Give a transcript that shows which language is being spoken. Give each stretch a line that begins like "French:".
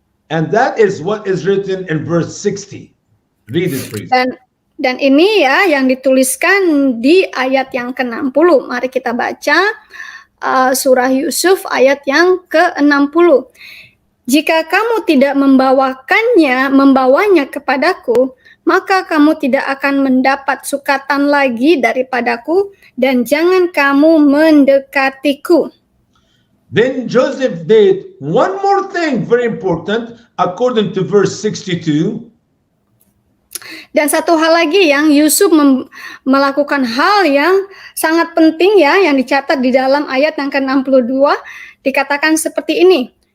English: And that is what is written in verse 60. Read it, please.
Indonesian: Dan ini ya yang dituliskan di ayat yang ke-60. Mari kita baca surah Yusuf ayat yang ke-60. Jika kamu tidak membawanya kepadaku, maka kamu tidak akan mendapat sukatan lagi daripadaku, dan jangan kamu mendekatiku.
English: Then Joseph did one more thing very important according to verse 62.
Indonesian: Dan satu hal lagi yang Yusuf melakukan hal yang sangat penting ya, yang dicatat di dalam ayat yang ke-62, dikatakan seperti ini.